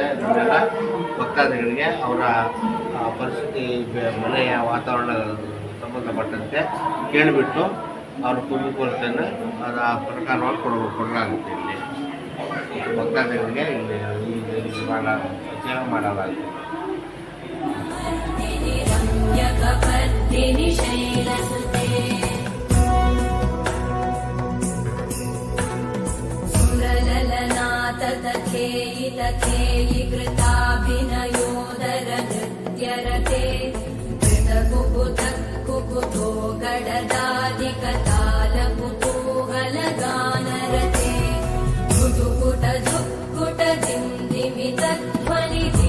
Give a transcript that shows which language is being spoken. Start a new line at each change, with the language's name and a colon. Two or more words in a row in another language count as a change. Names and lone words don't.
Kannada: ಇದನ್ನೆಲ್ಲ ಭಕ್ತಾದಿಗಳಿಗೆ ಅವರ ಪರಿಸ್ಥಿತಿ, ಮನೆಯ ವಾತಾವರಣ ಸಂಬಂಧಪಟ್ಟಂತೆ ಕೇಳಿಬಿಟ್ಟು ಅವ್ರ ಕುಂದುಕೊರತೆಯನ್ನು ಅದರ ಪ್ರಕಾರವಾಗಿ ಕೊಡಲಾಗುತ್ತೆ. ಇಲ್ಲಿ ಭಕ್ತಾದಿಗಳಿಗೆ ಇಲ್ಲಿ ಸೇವೆ ಮಾಡಲಾಗುತ್ತೆ.
Sanskrit: रम्यकपर्दिनि शैलसुते सुरललनाथ तथेयि तथेयि कृताभिनयोदर नृत्यरते कृतकुकुत कुकुतो गडदादिकताल कुतूहलगानरते कुटुकुट झुक्कुट दिन्दिमितध्वनि